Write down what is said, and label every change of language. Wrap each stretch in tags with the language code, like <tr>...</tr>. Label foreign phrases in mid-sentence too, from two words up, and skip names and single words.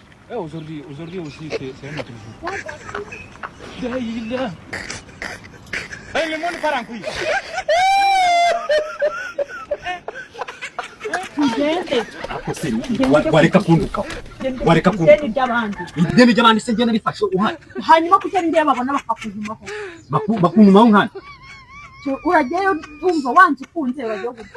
<fr>Eh, aujourd'hui, aujourd'hui aussi, c'est, c'est un autre jour. Daïla. Eh, le monde part en couille.</fr> <rw>Tugende. Ako se, wa-, wareka kunduka. Wareka kunduka. Ideni ry'abandi. Ideni ry'abandi se ngenda rifashe uhari. Hanyuma kuko ari njye babona bakakuvumaho. Baku-, bakuntumaho nkande. Urajyayo wumva wanze ukunze urajyayo gute?</rw>